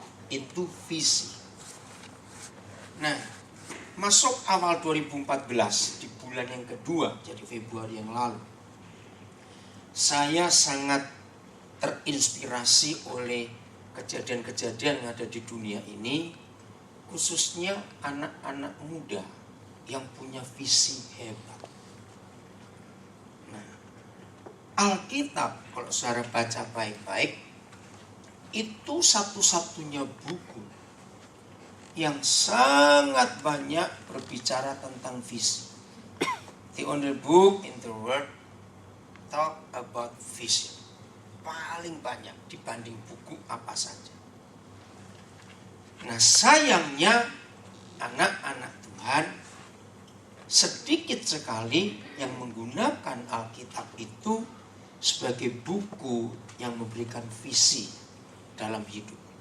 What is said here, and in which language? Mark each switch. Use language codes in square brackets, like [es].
[id] Itu visi. Nah, masuk awal 2014 di bulan yang kedua, jadi Februari yang lalu, saya sangat terinspirasi oleh kejadian-kejadian yang ada di dunia ini, khususnya anak-anak muda yang punya visi hebat. Nah, Alkitab kalau saudara baca baik-baik, itu satu-satunya buku yang sangat banyak berbicara tentang visi. [en] The only book in the world talk about vision. [id] Paling banyak dibanding buku apa saja. Nah, sayangnya anak-anak Tuhan sedikit sekali yang menggunakan Alkitab itu sebagai buku yang memberikan visi dalam hidup.